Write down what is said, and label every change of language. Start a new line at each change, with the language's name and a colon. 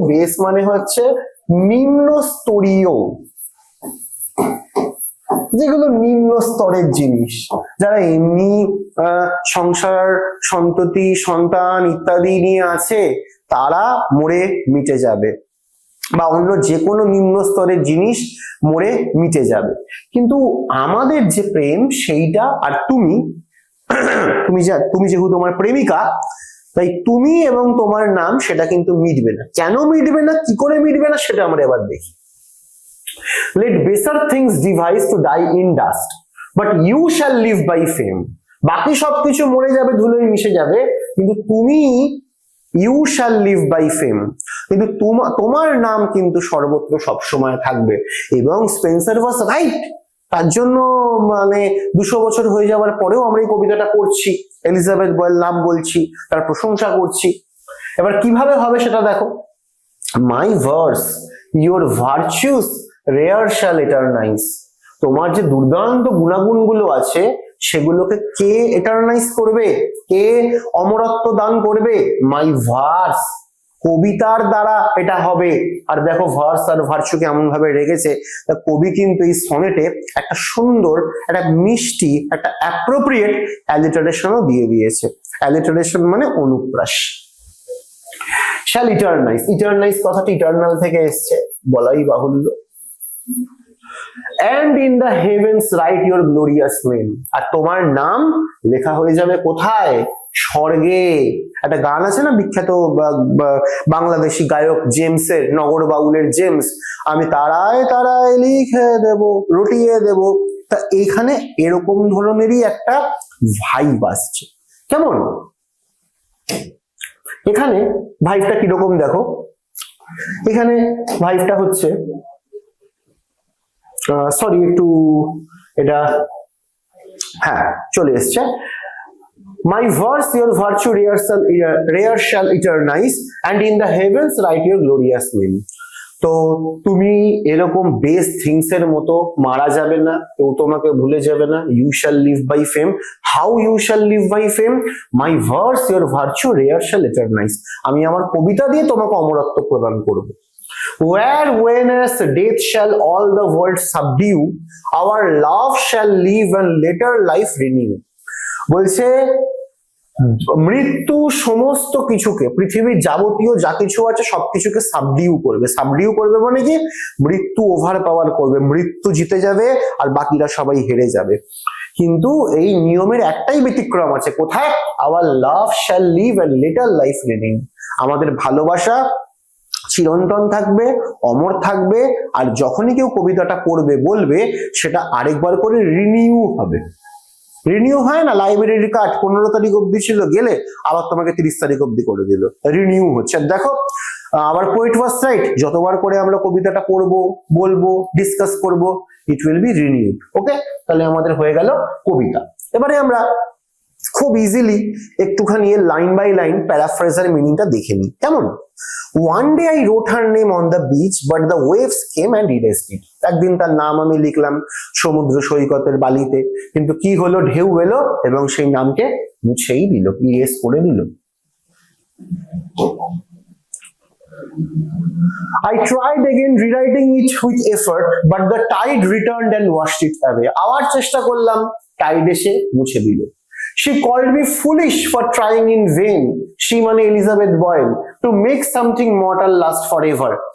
Bangla: Base মানে হচ্ছে নিম্ন স্তরীয়, যেগুলো নিম্ন স্তরের জিনিস, যারা এমনি সংসার, সন্ততি, সন্তান ইত্যাদি নিয়ে আছে তারা মরে মিটে যাবে, বা অন্য যে কোনো নিম্ন স্তরের জিনিস মরে মিটে যাবে। কিন্তু আমাদের যে প্রেম সেইটা, আর তুমি যেহেতু তোমার প্রেমিকা, তাই তুমি এবং তোমার নাম সেটা কিন্তু মিটবে না। কেন মিটবে না, কি করে মিটবে না, সেটা আমরা এবার দেখি।
English: Let baser things devise to die in dust, but you shall live by fame।
Bangla: বাকি সবকিছু মরে যাবে, ধুলোয় মিশে যাবে, কিন্তু তুমি
English: you shall live by fame,
Bangla: কিন্তু তোমার নাম কিন্তু সর্বত্র সবসময় থাকবে। এবং স্পেন্সার
English: was right,
Bangla: তার জন্য মানে 200 বছর হয়ে যাওয়ার পরেও আমরা এই কবিতাটা করছি, এলিজাবেথ বয়েল নাম বলছি, তার প্রশংসা করছি। এবার কিভাবে হবে সেটা দেখো।
English: My verse your virtues rare shall eternize.
Bangla: তোমার যে দুর্দান্ত গুণাগুণগুলো আছে সেগুলোকে কে এটারনাইজ করবে, কে অমরত্ব দান করবে?
English: my verse,
Bangla: কবিতার দ্বারা এটা হবে। আর দেখো ভার্স আর ভার্চু কেমন ভাবে রেখেছে। কবি কিন্তু এই সনেটে একটা সুন্দর, একটা মিষ্টি, একটা অ্যাপ্রোপ্রিয়েট অ্যালিটারেশনও দিয়ে দিয়েছে। অ্যালিটারেশন মানে অনুপ্রাস। শ্যাল ইটারনাইজ, ইটারনাইজ কথাটি ইটারনাল থেকে এসছে, বলাই বাহুল্য।
English: and in the heavens write your glorious name।
Bangla: আর তোমার নাম লেখা হয়ে যাবে কোথায়? স্বর্গে। একটা গান আছে না বিখ্যাত বাংলাদেশি গায়ক জেমসের, নগর বাউলের জেমস, আমি তারায় তারায় লিখে দেব, রটিয়ে দেব। তা এইখানে এরকম ধরনেরই একটা ভাইব আসছে। কেমন? এখানে ভাইবটা কিরকম দেখো, এখানে ভাইবটা হচ্ছে, সরি একটু এটা, হ্যাঁ চলে এসছে।
English: My verse your virtue rare shall eternize, and in the heavens write your glorious name.
Bangla: তো তুমি এরকম বেস্ট থিংস এর মতো মারা যাবে না, কেউ তোমাকে ভুলে যাবে না।
English: You shall live by fame. How you shall live by fame? My verse your virtue rare shall eternize.
Bangla: আমি আমার কবিতা দিয়ে তোমাকে অমরত্ব প্রদান করব।
English: Where when as death shall all the world subdue, our love shall live and later life renew.
Bangla: বলছে মৃত্যু সমস্ত কিছুকে, পৃথিবীর যাবতীয় যা কিছু আছে সবকিছুকে সাবডিউ করবে। সাবডিউ করবে মানে কি? মৃত্যু ওভার পাওয়ার করবে, মৃত্যু জিতে যাবে আর বাকিরা সবাই হেরে যাবে। কিন্তু এই নিয়মের একটাই ব্যতিক্রম আছে, কোথায়?
English: Our love shall live and later life renew.
Bangla: আমাদের ভালোবাসা চিরন্তন থাকবে, অমর থাকবে, আর যখনই কেউ কবিতাটা পড়বে বলবে সেটা আরেকবার করে রিনিউ হবে। রিনিউ হয় না, লাইব্রেরি কার্ড 15 তারিখ অব্দি ছিল, গেলে আবার তোমাকে 30 তারিখ অব্দি করে দিল, রিনিউ হচ্ছে। দেখো আবার
English: poet was right,
Bangla: যতবার করে আমরা কবিতাটা পড়বো, বলবো, ডিসকাস করব,
English: It will be renewed.
Bangla: ওকে, তাহলে আমাদের হয়ে গেল কবিতা। এবারে আমরা খুব ইজিলি একটুখানি লাইন বাই লাইন প্যারাফ্রেজার মিনিংটা দেখে নিই। কেমন?
English: One day I wrote her name on the beach, but the waves came and erased it.
Bangla: একদিন তার নাম আমি লিখলাম সমুদ্র সৈকতের বালিতে, কিন্তু কি হলো? ঢেউ এলো এবং সেই নামকে মুছেই দিল, ইরেজ করে দিল।
English: I tried again rewriting it with effort, but the tide returned and washed it away.
Bangla: আবার চেষ্টা করলাম, টাইড এসে মুছে দিল।
English: She called me foolish for trying in vain. She মানে Elizabeth Boyle, to make something mortal last forever.